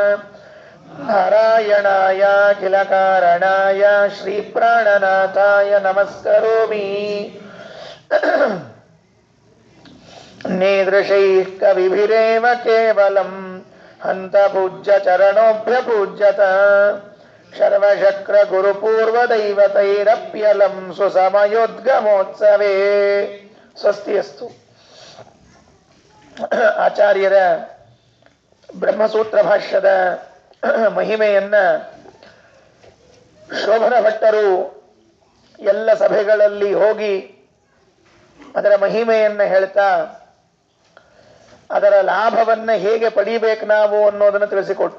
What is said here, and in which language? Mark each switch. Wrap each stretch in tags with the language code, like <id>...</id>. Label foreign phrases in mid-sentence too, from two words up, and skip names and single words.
<sa>ನಾರಾಯಣಾಯ ಅಖಿಲ ಕಾರಣಾಯ ಶ್ರೀ ಪ್ರಾಣನಾಥಾಯ ನಮಸ್ಕರೋಮಿ ನೇದೃಶೈಃ ಕವಿಭಿರೇವ ಕೇವಲಂ ಹಂತ ಪೂಜ್ಯ ಚರಣೋಭ್ಯ ಪೂಜ್ಯತ ಶರ್ವಶಕ್ರ ಗುರುಪೂರ್ವದೈವತೈರಪ್ಯಲಂ ಸುಸಮಯೋದ್ಗಮೋತ್ಸವೇ ಸ್ವಸ್ತಿಯಸ್ತು.</sa> <kn>ಆಚಾರ್ಯರ ಬ್ರಹ್ಮಸೂತ್ರ ಭಾಷ್ಯದ ಮಹಿಮೆಯನ್ನ ಶೋಭನ ಭಟ್ಟರು ಎಲ್ಲ ಸಭೆಗಳಲ್ಲಿ ಹೋಗಿ ಅದರ ಮಹಿಮೆಯನ್ನ ಹೇಳ್ತಾ ಅದರ ಲಾಭವನ್ನ ಹೇಗೆ ಪಡಿಬೇಕು ನಾವು ಅನ್ನೋದನ್ನು ತಿಳಿಸಿಕೊಟ್ರು.</kn>